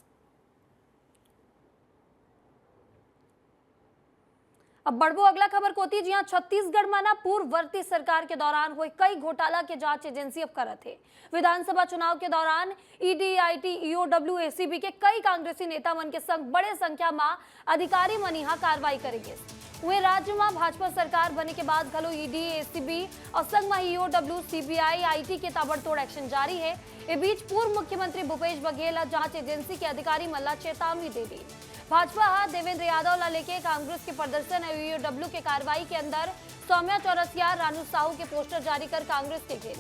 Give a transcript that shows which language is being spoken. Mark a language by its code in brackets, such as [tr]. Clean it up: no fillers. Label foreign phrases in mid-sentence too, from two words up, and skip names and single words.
[hne] अब बढ़बो अगला खबर को जी हाँ, छत्तीसगढ़ में ना पूर्ववर्ती सरकार के दौरान हुए कई घोटाला के जांच एजेंसी अब करत है। विधानसभा चुनाव के दौरान ईडी, आईटी, ईओडब्ल्यू, एसीबी के कई कांग्रेसी नेता मन के संग बड़े संख्या में अधिकारी मन यहाँ कार्रवाई करेंगे। वे राज्य में भाजपा सरकार बने के बाद घलो ईडी, एसीबी और संग में ईओडब्ल्यू, सीबीआई, आईटी के ताबड़तोड़ एक्शन जारी है। इस बीच पूर्व मुख्यमंत्री भूपेश बघेल जांच एजेंसी के अधिकारी मल्ला चेतावनी दे दी। भाजपा देवेंद्र यादव ला लेके कांग्रेस के प्रदर्शन और ईओडब्ल्यू के कार्रवाई के अंदर सौम्या चौरसिया, रानू साहू के पोस्टर जारी कर कांग्रेस के घेरे।